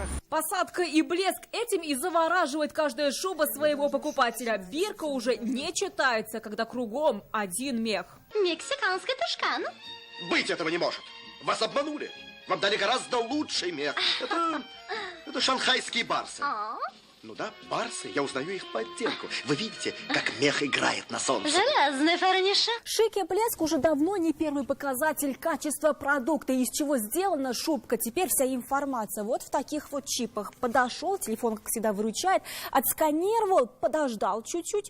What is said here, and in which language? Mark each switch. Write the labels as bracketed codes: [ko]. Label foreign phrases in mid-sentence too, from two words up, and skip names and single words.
[ru] Посадка и блеск, этим и завораживает каждая шуба своего покупателя. Бирка уже не читается, когда кругом один мех. Мексиканская тушкан. Быть этого не может. Вас обманули. Вам дали гораздо лучший мех. Это шанхайские барсы. Ну да, барсы. Я узнаю их по оттенку. Вы видите, как мех играет на солнце? Железный фарниша. Шик и блеск уже давно не первый показатель качества продукта. Из чего сделана шубка, теперь вся информация. Вот в таких вот чипах. Подошел, телефон, как всегда, выручает, отсканировал, подождал чуть-чуть.